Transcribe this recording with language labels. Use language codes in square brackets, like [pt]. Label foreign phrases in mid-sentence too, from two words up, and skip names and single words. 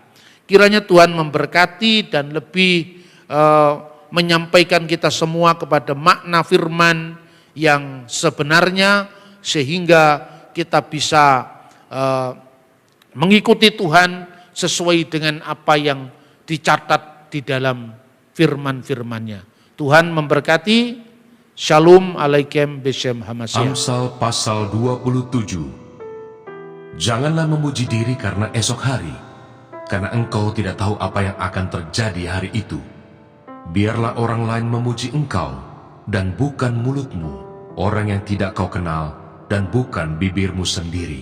[id] Kiranya Tuhan memberkati dan lebih menyampaikan kita semua kepada makna firman yang sebenarnya, sehingga kita bisa mengikuti Tuhan sesuai dengan apa yang dicatat di dalam firman-firmannya. Tuhan memberkati. [he] שלום עליכם בשם המשיח. [id] Amsal pasal 27. Janganlah memuji diri karena esok hari, karena engkau tidak tahu apa yang akan terjadi hari itu. Biarlah orang lain memuji engkau, dan bukan mulutmu, orang yang tidak kau kenal, dan bukan bibirmu sendiri.